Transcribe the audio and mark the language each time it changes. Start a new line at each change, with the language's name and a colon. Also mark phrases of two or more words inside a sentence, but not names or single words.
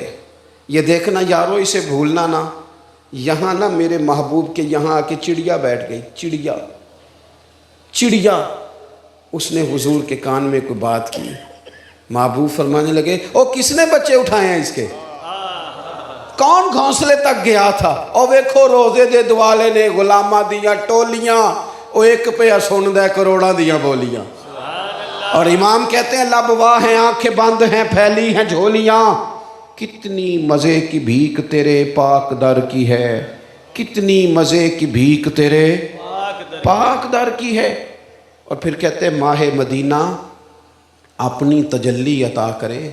Urdu: یہ دیکھنا یارو اسے بھولنا نہ. یہاں نا میرے محبوب کے یہاں آ کے چڑیا بیٹھ گئی، چڑیا. اس نے حضور کے کان میں کوئی بات کی. محبوب فرمانے لگے او کس نے بچے اٹھائے ہیں اس کے؟ کون گھونسلے تک گیا تھا؟
Punjabi: اور ویکھو روزے دے دوالے نے غلاماں دیاں ٹولیاں، او ایک پہ سن دے کروڑاں دیاں بولیاں.
Urdu: اور امام کہتے ہیں لب واہ ہیں، آنکھیں بند ہیں، پھیلی ہیں جھولیاں. کتنی مزے کی بھیک تیرے پاک در کی ہے، کتنی مزے کی بھیک تیرے پاک در کی ہے. اور پھر کہتے ہیں ماہ مدینہ اپنی تجلی عطا کرے.